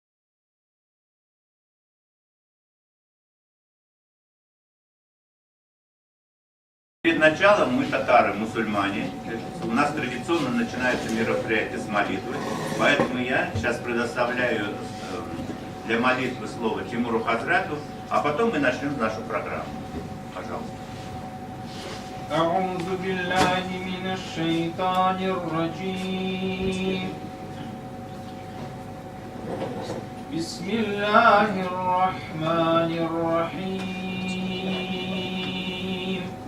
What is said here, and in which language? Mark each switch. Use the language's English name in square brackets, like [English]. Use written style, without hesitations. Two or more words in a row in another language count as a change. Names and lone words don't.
[Russian] Перед началом мы, татары, мусульмане, у нас традиционно начинается мероприятие с молитвы, поэтому я сейчас предоставляю для молитвы слово Тимуру Хазрату, а потом мы начнем нашу программу. Пожалуйста. [Arabic] أعوذ بالله من الشيطان الرجيم بسم الله الرحمن الرحيم